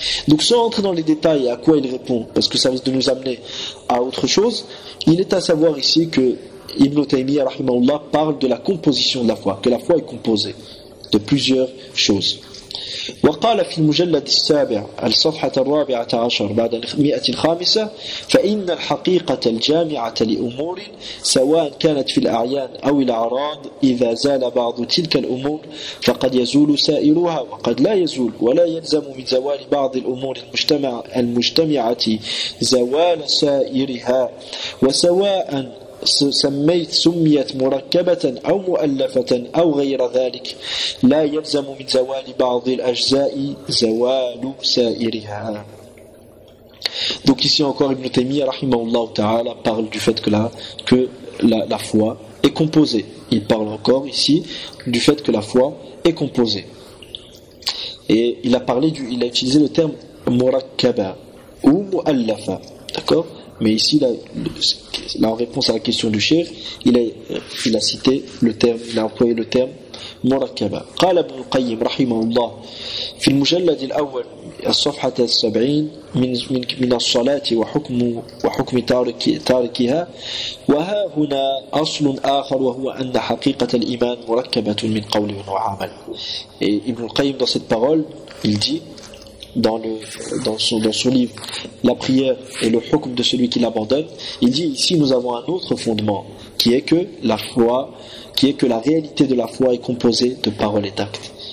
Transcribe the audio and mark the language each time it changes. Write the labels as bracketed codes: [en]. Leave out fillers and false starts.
[fr] Donc sans entrer dans les détails à quoi il répond, parce que ça risque de nous amener à autre chose, il est à savoir ici que Ibn Taymiyyah rahimahullah parle de la composition de la foi, que la foi est composée de plusieurs choses. [ar] وقال في المجلد السابع الصفحة الرابعة عشر بعد المئة الخامسة فإن الحقيقة الجامعة لأمور سواء كانت في الأعيان أو الأعراض إذا زال بعض تلك الأمور فقد يزول سائرها وقد لا يزول ولا يلزم من زوال بعض الأمور المجتمعة زوال سائرها وسواء سميت مركبة أو مؤلفة أو غير ذلك لا يلزم من زوال بعض الأجزاء زوال سائرها. [fr] Donc ici encore Ibn Taymiyyah rahimahullah ta'ala parle du fait que la foi est composée. Il parle encore ici du fait que la foi est composée. Et il a utilisé le terme murakkaba ou mu'allafa. D'accord ? Mais ici, là, en réponse à la question du cheikh, il a cité le terme, [ar] il a employé le terme « مُرَكَّبَ » قال ابن القيم رحمه الله في المجلد الأول الصفحة السبعين من الصلاة وحكم تاركها وها هنا أصل آخر وهو أن حقيقة الإيمان مركبة من قول وعمل. [fr] Et ابن القيم dans cette parole, il dit dans son livre La prière et le hukm de celui qui l'abandonne, il dit ici nous avons un autre fondement qui est que la réalité de la foi est composée de paroles et d'actes.